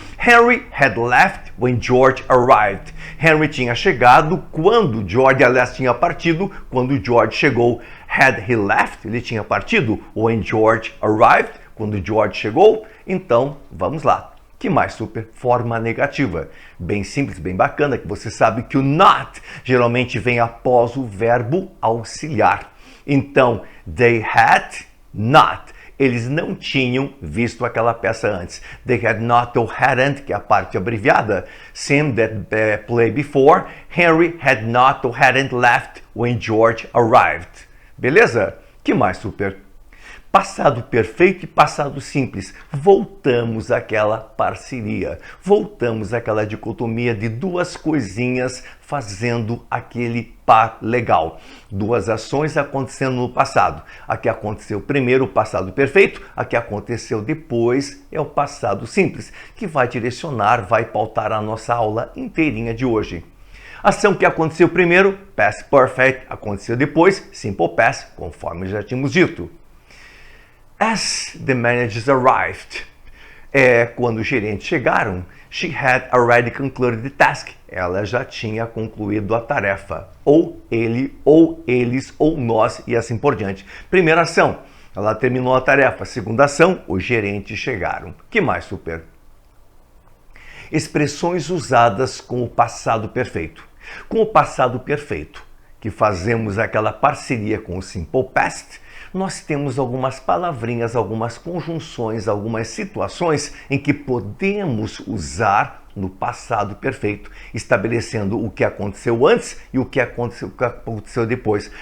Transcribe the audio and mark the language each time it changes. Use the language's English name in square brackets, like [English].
[English] Henry had left when George arrived. [Portuguese] Henry tinha chegado quando George, aliás, tinha partido quando George chegou. [English] Had he left? [Portuguese] Ele tinha partido [English] when George arrived? [Portuguese] Quando George chegou? Então, vamos lá. Que mais, super? Forma negativa. Bem simples, bem bacana, que você sabe que o not geralmente vem após o verbo auxiliar. Então, [English] they had not. [Portuguese] Eles não tinham visto aquela peça antes. [English] They had not or hadn't, [Portuguese] que é a parte abreviada. [English] Seen that play before. Henry had not or hadn't left when George arrived. [Portuguese] Beleza? Que mais, super? Passado perfeito e passado simples. Voltamos àquela parceria. Voltamos àquela dicotomia de duas coisinhas fazendo aquele par legal. Duas ações acontecendo no passado. A que aconteceu primeiro, o passado perfeito. A que aconteceu depois é o passado simples, que vai direcionar, vai pautar a nossa aula inteirinha de hoje. Ação que aconteceu primeiro, past perfect, aconteceu depois, simple past, conforme já tínhamos dito. [English] As the managers arrived, [Portuguese] quando os gerentes chegaram, [English] she had already concluded the task. [Portuguese] Ela já tinha concluído a tarefa. Ou ele, ou eles, ou nós e assim por diante. Primeira ação, ela terminou a tarefa. Segunda ação, os gerentes chegaram. Que mais, super? Expressões usadas com o passado perfeito. Com o passado perfeito, que fazemos aquela parceria com o simple past, nós temos algumas palavrinhas, algumas conjunções, algumas situações em que podemos usar no passado perfeito, estabelecendo o que aconteceu antes e o que aconteceu depois.